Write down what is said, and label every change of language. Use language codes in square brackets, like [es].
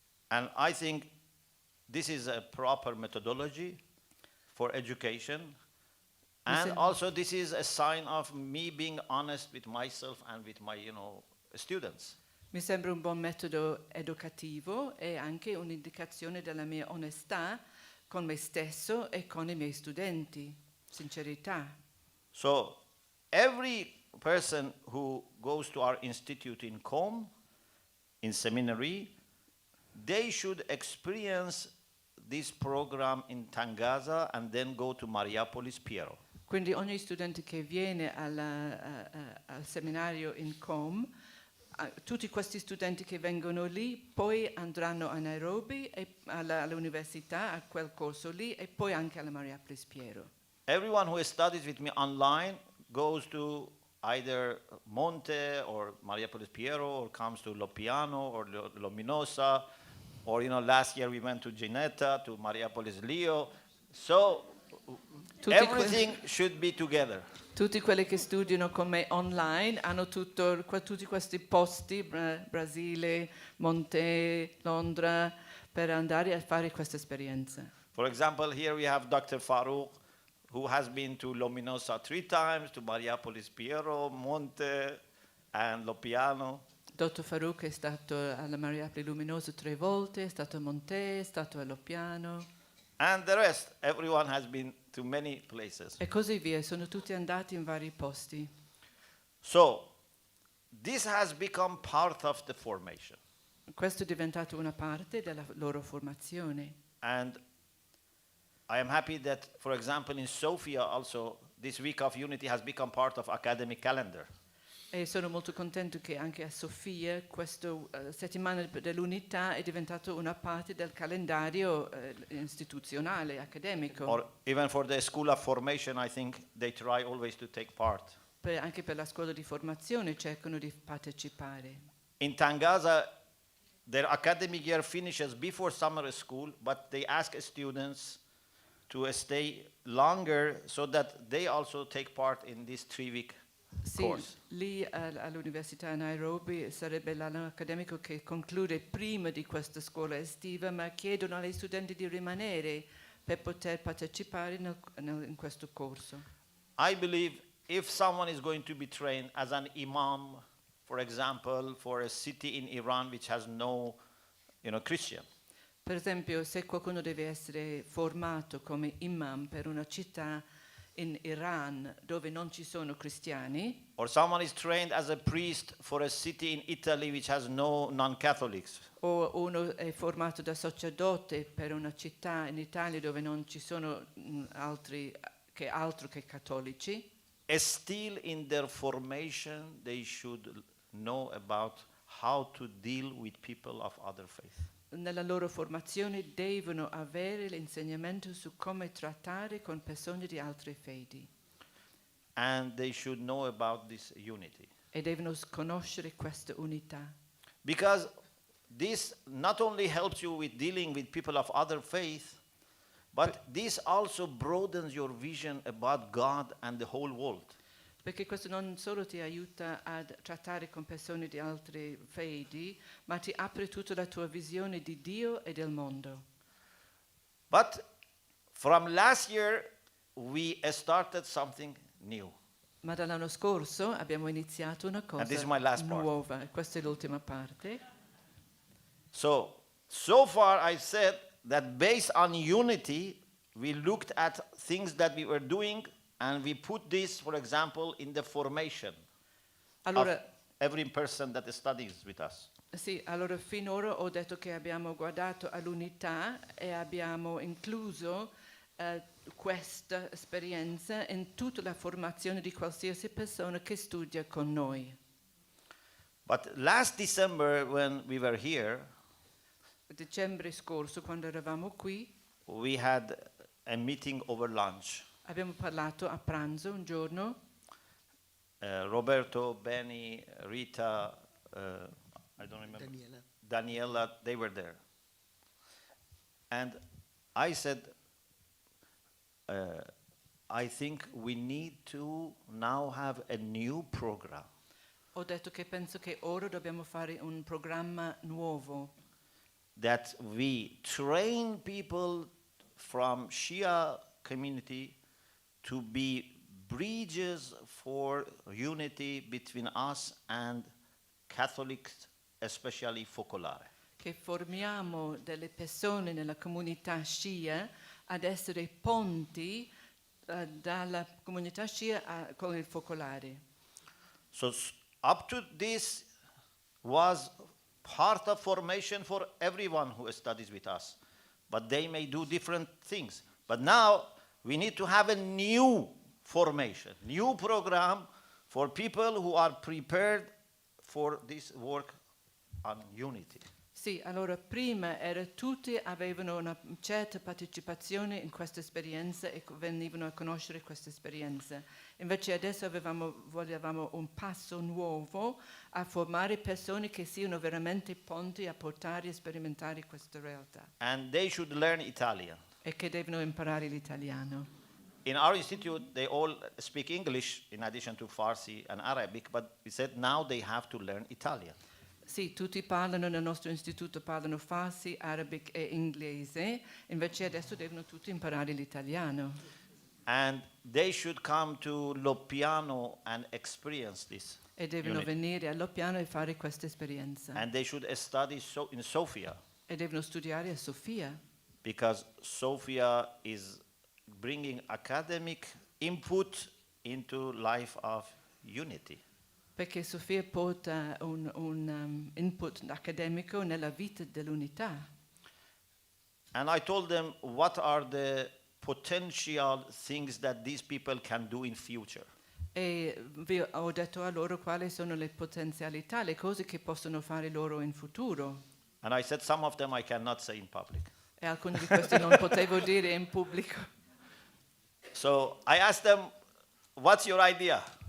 [en] And I think this is a proper methodology for education. And also this is a sign of me being honest with myself and with my, students. [it] Mi sembra un buon metodo educativo e anche un'indicazione della mia onestà con me stesso e con i miei studenti, sincerità. [en] So every person who goes to our institute in Com, in seminary, they should experience this program in Tangaza and then go to Mariapolis Piero. [it] Quindi ogni studente che viene al seminario in Com, tutti questi studenti che vengono lì poi andranno a Nairobi e all'università, a quel corso lì, e poi anche alla Mariapolis Piero. [en] Everyone who studies with me online goes to either Monte or Mariapolis Piero or comes to Loppiano or Luminosa, or last year we went to Ginetta, to Mariapolis Leo. So everything should be together. [it] Tutti quelli che studiano con me online hanno tutti questi posti, Brasile, Monte, Londra, per andare a fare questa esperienza. [en] For example, here we have Dr. Farouk, who has been to Luminosa 3 times, to Mariapolis Piero, Monte, and Loppiano. [it] Dottor Farouk è stato alla Mariapolis Luminosa 3 volte, è stato a Monte, è stato a Loppiano. [en] And the rest, everyone has been to many places. [it] E così via, sono tutti andati in vari posti. [en] So, this has become part of the formation. [it] Questo è diventato una parte della loro formazione. [en] And I am happy that, for example, in Sofia also, this Week of Unity has become part of academic calendar. [it] E sono molto contento che anche a Sofia questa settimana dell'unità è diventato una parte del calendario istituzionale, accademico. [en] Or even for the School of Formation, I think they try always to take part. [it] Anche per la scuola di formazione cercano di partecipare. [en] In Tangaza, their academic year finishes before summer school, but they ask students to stay longer so that they also take part in this 3-week [it] Sì, [en] course. [it] lì all'Università Nairobi sarebbe l'anno accademico che conclude prima di questa scuola estiva, ma chiedono agli studenti di rimanere per poter partecipare in questo corso. [en] I believe if someone is going to be trained as an imam, for example, for a city in Iran which has no, Christian, [it] Per esempio, se qualcuno deve essere formato come imam per una città in Iran dove non ci sono cristiani, [en] or someone is trained as a priest for a city in Italy which has no non-Catholics, [it] o uno è formato da sacerdote per una città in Italia dove non ci sono altro che cattolici, [en] still in their formation they should know about how to deal with people of other faith. [it] nella loro formazione devono avere l'insegnamento su come trattare con persone di altre fedi [en] And they should know about this unity. [it] e devono conoscere questa unità. [en] Because this not only helps you with dealing with people of other faith, but this also broadens your vision about God and the whole world. [it] Perché questo non solo ti aiuta a trattare con persone di altre fedi, ma ti apre tutta la tua visione di Dio e del mondo. [en] But from last year, we started something new. [it] Ma dall'anno scorso abbiamo iniziato una cosa [en] this is my last part. [it] nuova, e questa è l'ultima parte. [en] So far I've said that based on unity, we looked at things that we were doing and we put this, for example, in the formation [it] Allora, [en] of every person that studies with us. [it] sì, allora finora ho detto che abbiamo guardato all'unità e abbiamo incluso questa esperienza in tutta la formazione di qualsiasi persona che studia con noi. [en] But last December, when we were here, [it] Dicembre scorso, quando eravamo qui, [en] we had a meeting over lunch. [it] abbiamo parlato a pranzo un giorno. [en] Roberto, Benny, Rita, I don't remember, Daniela, they were there. And I said, I think we need to now have a new program. [it] Ho detto che penso che ora dobbiamo fare un programma nuovo, [en] That we train people from Shia community to be bridges for unity between us and Catholics, especially Focolare. [it] che formiamo delle persone nella comunità Shia ad essere ponti dalla comunità Shia con il focolare. [en] So up to this was part of formation for everyone who studies with us, but they may do different things. But now we need to have a new formation, new program for people who are prepared for this work on unity. [it] Sì, allora prima tutti avevano una certa partecipazione in questa esperienza e venivano a conoscere questa esperienza. Invece adesso volevamo un passo nuovo a formare persone che siano veramente ponti a portare e sperimentare questa realtà. [en] And they should learn Italian. [it] E che devono imparare l'italiano. [en] In our institute, they all speak English in addition to Farsi and Arabic, but we said now they have to learn Italian. [it] Sì, tutti parlano nel nostro istituto, parlano farsi, arabic e inglese, invece adesso devono tutti imparare l'italiano. [en] And they should come to Loppiano and experience this. [it] E devono [en] unity. [it] venire a Loppiano e fare questa esperienza. [en] And they should study in Sofia, [it] E devono studiare a Sofia, [en] because Sofia is bringing academic input into life of unity. [it] perché Sofia porta un input accademico nella vita dell'unità. [en] And I told them what are the potential things that these people can do in future. [it] E ho detto a loro quali sono le potenzialità, le cose che possono fare loro in futuro. [en] And I said some of them I cannot say in public. [it] E alcuni di questi non potevo dire in pubblico. [en] So I asked them, what's your idea?